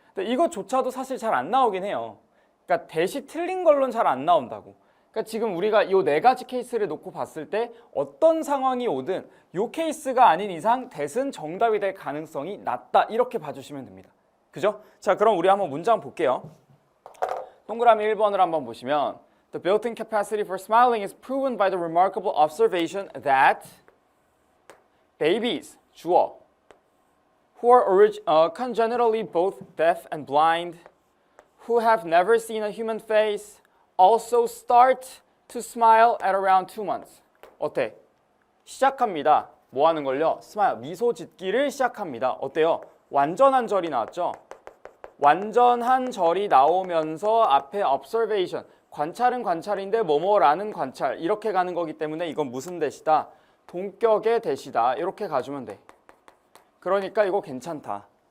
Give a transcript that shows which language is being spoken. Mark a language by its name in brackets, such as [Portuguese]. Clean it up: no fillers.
[Korean] 근데 이것조차도 사실 잘 안 나오긴 해요. 그러니까 대시 틀린 걸로는 잘 안 나온다고. 그러니까 지금 우리가 이 네 가지 케이스를 놓고 봤을 때 어떤 상황이 오든 이 케이스가 아닌 이상 대은 정답이 될 가능성이 낮다. 이렇게 봐주시면 됩니다. 그죠? 자, 그럼 우리 한번 문장 볼게요. 동그라미 1번을 한번 보시면 [English] The built-in capacity for smiling is proven by the remarkable observation that babies, 주어, who are congenitally both deaf and blind, who have never seen a human face, also start to smile at around 2 months. [Korean] 어때? 시작합니다. 뭐 하는 걸요? 스마일, 미소 짓기를 시작합니다. 어때요? 완전한 절이 나왔죠? 완전한 절이 나오면서 앞에 observation, 관찰은 관찰인데 뭐뭐라는 관찰 이렇게 가는 거기 때문에 이건 무슨 대시다? 동격의 대시다. 이렇게 가주면 돼. 그러니까 이거 괜찮다.